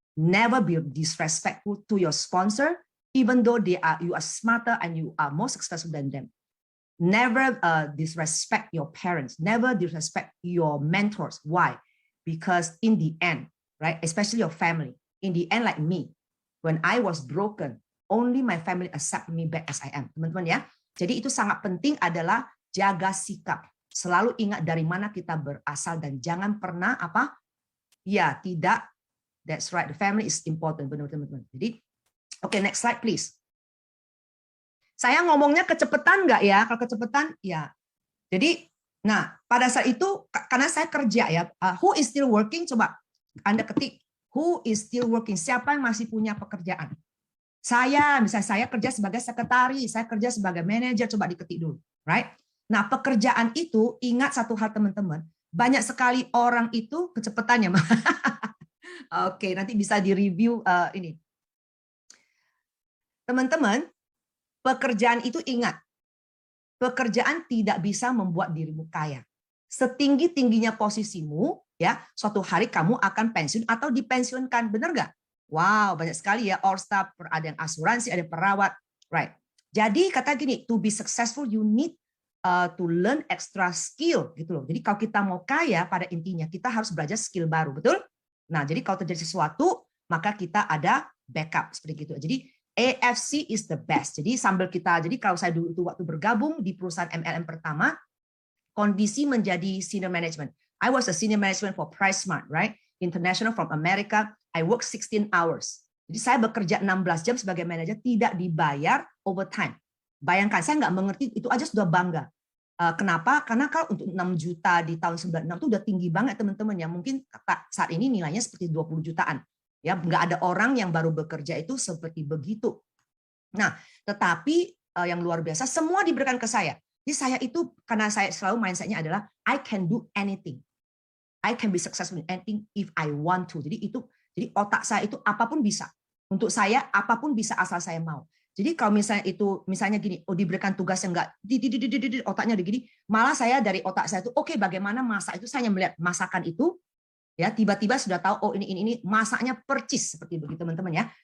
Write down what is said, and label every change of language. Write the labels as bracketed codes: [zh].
[en] Never be disrespectful to your sponsor, even though you are smarter and you are more successful than them. Never disrespect your parents. Never disrespect your mentors. Why? Because in the end, right, especially your family, in the end, like me, when I was broken, only my family accept me back as I am. [id] Teman-teman ya. Jadi itu sangat penting adalah jaga sikap. Selalu ingat dari mana kita berasal dan jangan pernah apa? Ya, tidak. [en] That's right. The family is important, [id] benar teman-teman. [en] Jadi, okay, next slide please. [id] Saya ngomongnya kecepatan nggak ya? Kalau kecepatan, ya. Jadi, nah pada saat itu karena saya kerja ya, [en] who is still working? [id] Coba Anda ketik, [en] who is still working? [id] Siapa yang masih punya pekerjaan? Saya, misalnya saya kerja sebagai sekretaris, saya kerja sebagai manajer, coba diketik dulu, right? Nah, pekerjaan itu, ingat satu hal teman-teman, banyak sekali orang itu kecepatannya. Oke, nanti bisa direview ini. Teman-teman, pekerjaan itu ingat, pekerjaan tidak bisa membuat dirimu kaya. Setinggi-tingginya posisimu, ya, suatu hari kamu akan pensiun atau dipensiunkan, benar nggak? Wow, banyak sekali ya, [en] all staff, [id] ada yang asuransi, ada yang perawat, right? Jadi kata gini, [en] to be successful you need to learn extra skill, [id] gitu loh. Jadi kalau kita mau kaya, pada intinya kita harus belajar skill baru, betul? Nah, jadi kalau terjadi sesuatu, maka kita ada backup seperti itu. Jadi [en] AFC is the best. [id] Jadi sambil kita, jadi kalau saya dulu itu waktu bergabung di perusahaan MLM pertama, kondisi menjadi senior management. [en] I was a senior management for PriceSmart, right? International from America. I work 16 hours. [id] Jadi saya bekerja 16 jam sebagai manajer, tidak dibayar overtime. Bayangkan, saya nggak mengerti, itu aja sudah bangga. Kenapa? Karena kalau untuk 6 juta di tahun 96 itu udah tinggi banget teman-teman ya. Mungkin saat ini nilainya seperti 20 jutaan. Ya, nggak ada orang yang baru bekerja itu seperti begitu. Nah, tetapi yang luar biasa, semua diberikan ke saya. Jadi saya itu, karena saya selalu mindset-nya adalah, [en] I can do anything. I can be successful in anything if I want to. [id] Jadi otak saya itu apapun bisa. Untuk saya, apapun bisa asal saya mau. Jadi kalau misalnya gini, diberikan tugas yang enggak, otaknya begini, malah saya dari otak saya itu, oke, bagaimana masak itu, saya melihat masakan itu, ya tiba-tiba sudah tahu, oh ini masaknya percis, seperti begitu teman-teman ya.